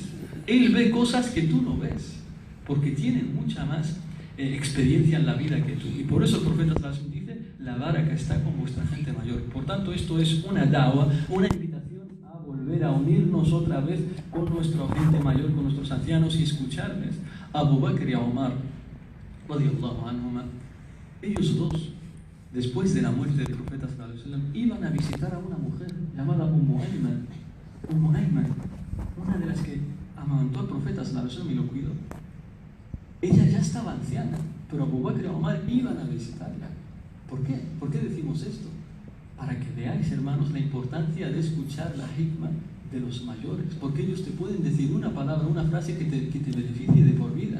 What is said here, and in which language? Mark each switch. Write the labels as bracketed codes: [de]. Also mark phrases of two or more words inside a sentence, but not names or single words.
[es] Él ve cosas que tú no ves, porque tienen mucha más experiencia en la vida que tú. Y por eso el profeta sallallahu dice: la baraka está con vuestra gente mayor. Por tanto, esto es una da'wa, una invitación a volver a unirnos otra vez con nuestra gente mayor, con nuestros ancianos, y escucharles. Abu Bakr y Omar, [ar] رضي الله عنهما, [es] ellos dos, después de la muerte del profeta [ar] صلى الله عليه وسلم, [es] iban a visitar a una mujer llamada Ummu Ayman, una de las que amamantó al profeta [ar] صلى الله عليه وسلم [es] y lo cuidó. Ella ya estaba anciana, pero Abu Bakr y Omar iban a visitarla. ¿Por qué? ¿Por qué decimos esto? Para que veáis, hermanos, la importancia de escuchar la hikmah de los mayores, porque ellos te pueden decir una palabra, una frase que te beneficie de por vida.